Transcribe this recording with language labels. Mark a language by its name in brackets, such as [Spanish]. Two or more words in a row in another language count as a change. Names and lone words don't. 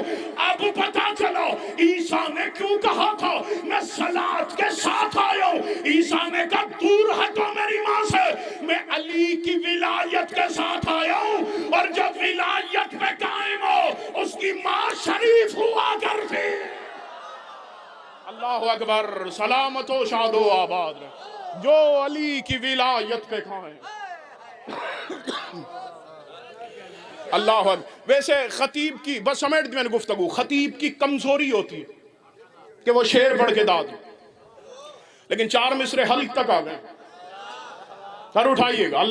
[Urdu] اب پتہ چلو عیسیٰ نے کیوں کہا تھا میں صلاۃ کے ساتھ آیا ہوں؟ عیسیٰ نے کہا دور ہٹو میری ماں سے، میں علی کی ولایت کے ساتھ آیا ہوں، اور جب ولایت پہ قائم ہو اس کی ماں شریف ہوا کرتی۔ [Arabic] اللہ اکبر، [Urdu] سلامت و شاد و آباد رہے جو علی کی ولایت پہ قائم۔ [Arabic] اللہ اکبر۔ [Urdu] ویسے خطیب کی بس سمیٹ دی میں نے گفتگو، خطیب کی کمزوری ہوتی ہے کہ وہ شعر پڑھ کے داد، لیکن 4 مصرے حلق تک آ گئے، سر اٹھائیے گا۔